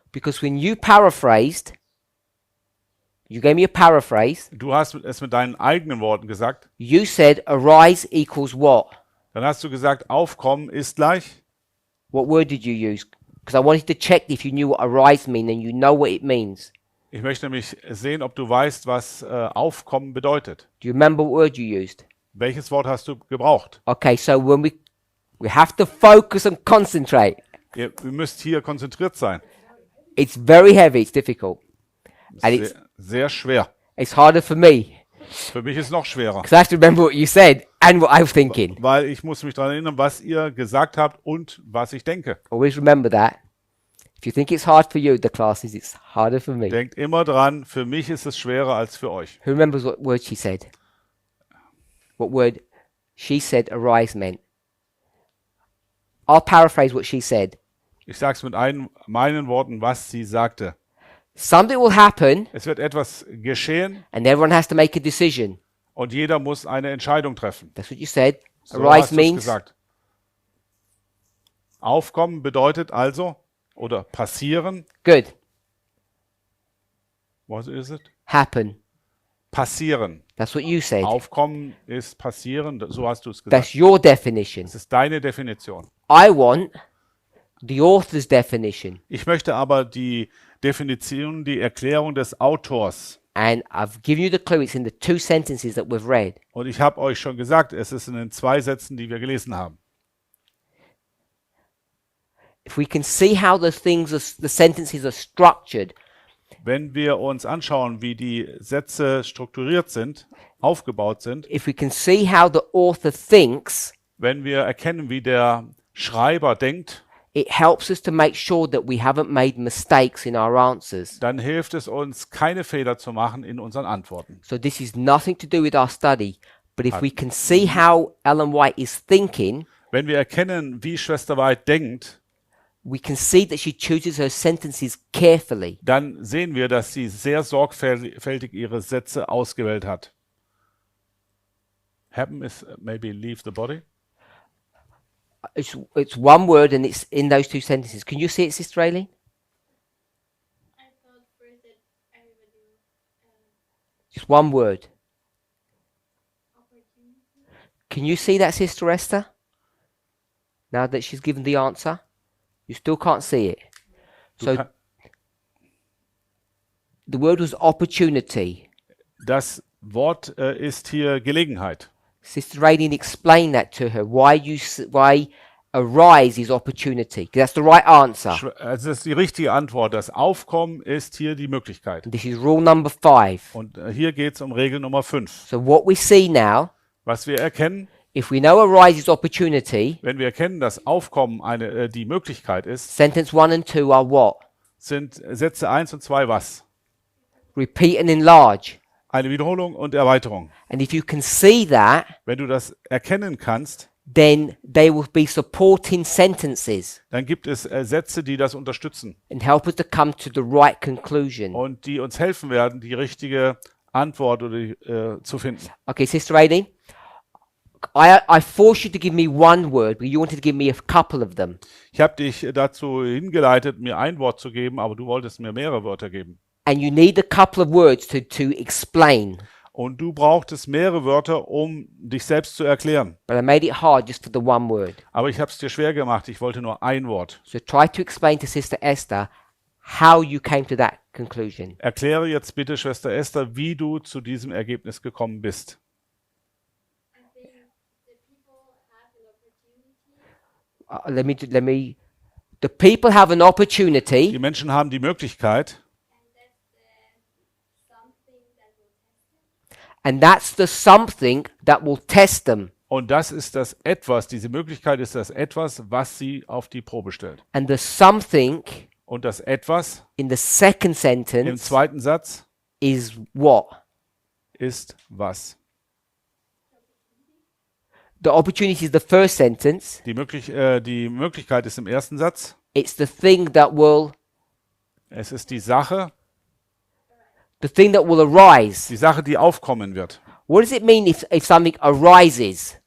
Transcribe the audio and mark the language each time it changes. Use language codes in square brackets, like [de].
[en] Because when you paraphrased, you gave me a paraphrase. [de] Du hast es mit deinen eigenen Worten gesagt. [en] You said arise equals what? [de] Dann hast du gesagt, Aufkommen ist gleich. [en] What word did you use? Because I wanted to check if you knew what arise mean and you know what it means. [de] Ich möchte nämlich sehen, ob du weißt, was Aufkommen bedeutet. [en] Do you remember what word you used? [de] Welches Wort hast du gebraucht? [en] Okay, so when we have to focus and concentrate. [de] Ihr müsst hier konzentriert sein. [en] It's very heavy, it's difficult. And it's [de] Sehr schwer. [en] harder for me [de] Für mich ist es noch schwerer, [en] because I have to remember what you said and what I was thinking. [de] weil ich muss mich daran erinnern, was ihr gesagt habt und was ich denke. [en] Always remember that. If you think it's hard for you, the classes, it's harder for me. [de] Denkt immer dran, für mich ist es schwerer als für euch. [en] Who remembers what word she said? What word she said arise meant? I'll paraphrase what she said. [de] Ich sage es mit meinen Worten, was sie sagte. [en] Something will happen [de] Es wird etwas geschehen [en] and everyone has to make a decision. [de] und jeder muss eine Entscheidung treffen. [en] That's what you said. So Arise [de] hast du's [en] means [de] gesagt. Aufkommen bedeutet also, oder passieren, [en] good. [de] was ist es? [en] Happen. [de] Passieren. [en] That's what you said. [de] Aufkommen ist passieren, so hast du es gesagt. [en] That's your definition. [de] Das ist deine Definition. [en] I want the author's definition. [de] Ich möchte aber die Definition, die Erklärung des Autors. [en] And I've given you the clue. It's in the 2 sentences that we've read. [de] Und ich habe euch schon gesagt, es ist in den 2 Sätzen, die wir gelesen haben. [en] if we can see how the sentences are structured, [de] Wenn wir uns anschauen, wie die Sätze strukturiert sind, aufgebaut sind, [en] if we can see how the author thinks, [de] wenn wir erkennen, wie der Schreiber denkt, [en] it helps us to make sure that we haven't made mistakes in our answers. [de] dann hilft es uns, keine Fehler zu machen in unseren Antworten. [en] So this is nothing to do with our study, but if we can see how Ellen White is thinking, [de] Wenn wir erkennen, wie Schwester White denkt, [en] we can see that she chooses her sentences carefully. [de] dann sehen wir, dass sie sehr sorgfältig ihre Sätze ausgewählt hat. [en] Happen is maybe leave the body. It's one word and it's in those two sentences. Can you see it, Sister Aileen? I thought first that everybody Just one word. opportunity. Can you see that, Sister Esther? Now that she's given the answer? You still can't see it. So the word was opportunity. [de] Das Wort ist hier Gelegenheit. [en] Sister Aileen explained that to her. Why arise is opportunity. 'Cause that's the right answer. [de] Also das ist die richtige Antwort. Das Aufkommen ist hier die Möglichkeit. [en] And this is rule number 5. [de] Und hier geht es um Regel Nummer 5. [en] So what we see now, [de] Was wir erkennen, [en] if we know arise is opportunity, [de] wenn wir erkennen, dass Aufkommen die Möglichkeit ist, [en] sentence 1 and 2 are what? [de] sind Sätze 1 und 2 was? [en] Repeat and enlarge. [de] Eine Wiederholung und Erweiterung. [en] And if you can see that, [de] Wenn du das erkennen kannst, [en] then they will be supporting sentences [de] dann gibt es Sätze, die das unterstützen [en] and help us to come to the right conclusion. [de] und die uns helfen werden, die richtige Antwort zu finden. [en] Okay, Sister Aileen, I forced you to give me one word, but you wanted to give me a couple of them. [de] Ich habe dich dazu hingeleitet, mir ein Wort zu geben, aber du wolltest mir mehrere Wörter geben. [en] And you need a couple of words to explain. [de] Und du brauchtest mehrere Wörter, um dich selbst zu erklären. [en] But I made it hard just for the one word. [de] Aber ich habe es dir schwer gemacht. Ich wollte nur ein Wort. [en] So try to explain to Sister Esther how you came to that conclusion. [de] Erkläre jetzt bitte, Schwester Esther, wie du zu diesem Ergebnis gekommen bist. [en] I think the people have an opportunity, The people have an opportunity, [de] Die Menschen haben die Möglichkeit, [en] and that's the something that will test them. and that's the something that will test them. [de] und das ist das Etwas, diese Möglichkeit ist das Etwas, was sie auf die Probe stellt. [en] And the something [de] Und das Etwas [en] in the second sentence [de] zweiten Satz [en] is what? [de] ist was. [en] The opportunity is the first sentence. [de] Die Möglichkeit ist im ersten Satz. [en] It's the thing that will [de] Es ist die Sache, [en] arise. [de] die Sache, die aufkommen wird. [en] What does it mean if something arises?